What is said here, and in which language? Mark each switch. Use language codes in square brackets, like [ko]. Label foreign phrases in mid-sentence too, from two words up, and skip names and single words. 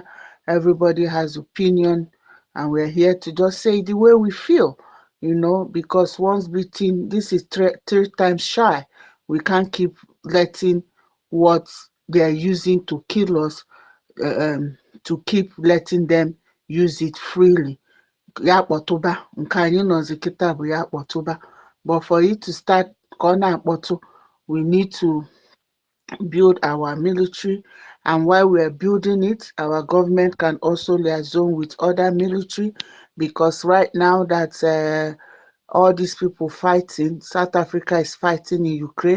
[en] Everybody has opinion, and we're here to just say the way we feel, because once beaten, this is three times shy. We can't keep letting what they are using to kill us, to keep letting them use it freely. [ig] Ya kpọtụba, nke anyị nọzi kịta bụ ya kpọtụba. [en] But for it to start [ig] ka ọ na-akpọtụ, [en] we need to build our military, and while we are building it, our government can also liaison with other military, because right now that all these people fighting, South Africa is fighting in Ukraine.